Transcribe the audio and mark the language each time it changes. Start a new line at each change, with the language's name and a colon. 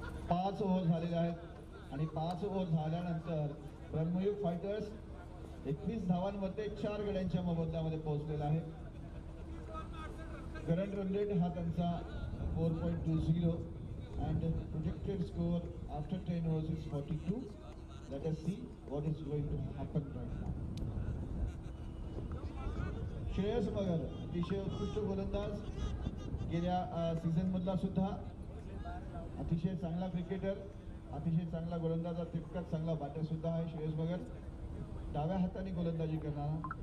Marathi: 5 over झालेल्या आहेत आणि 5 ओव्हर झाल्यानंतर ब्रह्मयुग फायटर्स 21 धावांमध्ये 4 गड्यांच्या मोबदल्यामध्ये पोहोचलेला आहे. करंट रन रेट हा त्यांचा
English: 4.20 and projected score after 10 overs is 42. Let us see what is going to happen right now.
Marathi: Shreyas मगर अतिशय उत्कृष्ट गोलंदाज, गेल्या सीझन मधला सुद्धा अतिशय चांगला क्रिकेटर, अतिशय चांगला गोलंदाज, तितकाच चांगला बॅटर सुद्धा आहे श्रेयस मगर. डाव्या हाताने गोलंदाजी करणारा.